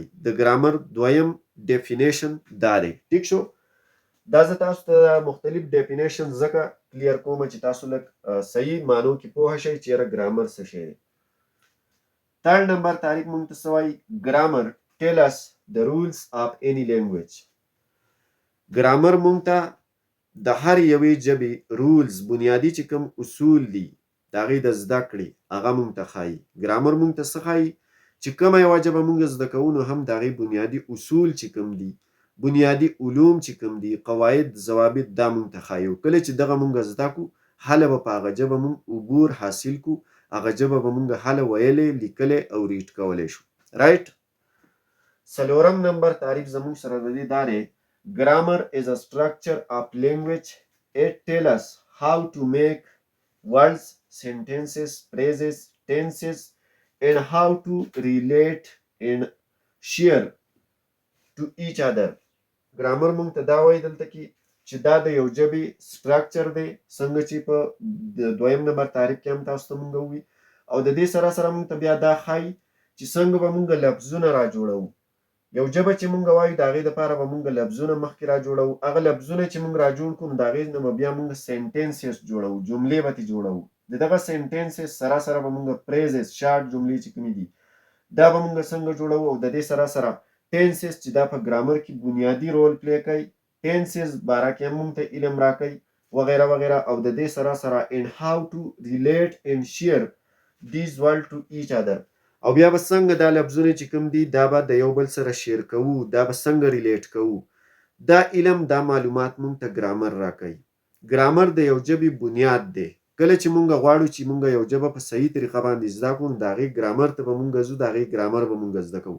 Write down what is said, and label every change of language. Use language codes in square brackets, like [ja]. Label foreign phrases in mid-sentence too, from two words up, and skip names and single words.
[ps] د ګرامر دویم ډیفینیشن دا دی. ټیک شو؟ دا زه تاسو ته مختلف ډیفینیشن ځکه کلیر کوم چې تاسو لږ صحیح معنو کې پوه شئ چې یاره ګرامر څه شی دی. [en] third number [ps] تعریف مونږ ته څه وایي؟ [en] grammar tell us the rules of any language. [ps] ګرامر مونږ ته د هر یوې ژبې رولز، بنیادی چې کوم اصول دي د هغې د زده کړې هغه مونږ ته ښایي. ګرامر مونږ ته څه ښایي؟ چې کومه یوه ژبه مونږ زده کوو نو هم د هغې بنیادي اصول چې کوم دي، بنیادي علوم چې کوم دي، قواعد، ضوابط، دا مونږ ته ښایي. کله چې دغه مونږ زده کو هله به په هغه ژبه مونږ عبور حاصل کو، هغه ژبه به مونږ هله ویلی، لیکلی او ریډ کولی شو. رایټ. څلورم نمبر تعریف زموږ سره د دې دا دی: [en] Grammar is a structure of language. It tells us how to make words, sentences, phrases, tenses, and how to relate and share to each other. [ps] ګرامر مونږ ته دا وایي دلته کې چې دا د یو ژبې سټرکچر دی، څنګه چې په دویم نمبر تعریف کې هم تاسو ته مونږ ووایي او د دې سره سره مونږ ته بیا دا ښایي چې څنګه به مونږ لفظونه را جوړوو. یو ژبه چې مونږ وایو د هغې دپاره به مونږ لفظونه مخکې را جوړوو. هغه لفظونه چې مونږ را جوړ کړو نو د هغې نه به بیا مونږ سنټنسز جوړوو، جملې به ترې جوړوو. د دغه سنټنسز سره سره به مونږ فریزز، شارټ جملې چې کومې دي دا به مونږ څنګه جوړوو او د دې سره سره ټینسز چې دا په ګرامر کې بنیادي رول پلی کوي، ټینسز باره کې هم مونږ ته علم راکوي وغیره وغیره. او د دې سره سره [en] and how to relate and share these words to each other. [ps] او بیا به څنګه دا لفظونه چې کوم دي دا به د یو بل سره شیر کوو، دا به څنګه ریلیټ کوو. دا علم، دا معلومات مونږ ته ګرامر راکوي. ګرامر د یو ژبې بنیاد دی. کله چې مونږ غواړو چې مونږ یو ژبه په صحیح طریقه باندې زده کړو نو د هغې ګرامر ته به مونږ ځو، د هغې ګرامر به مونږ زده کوو.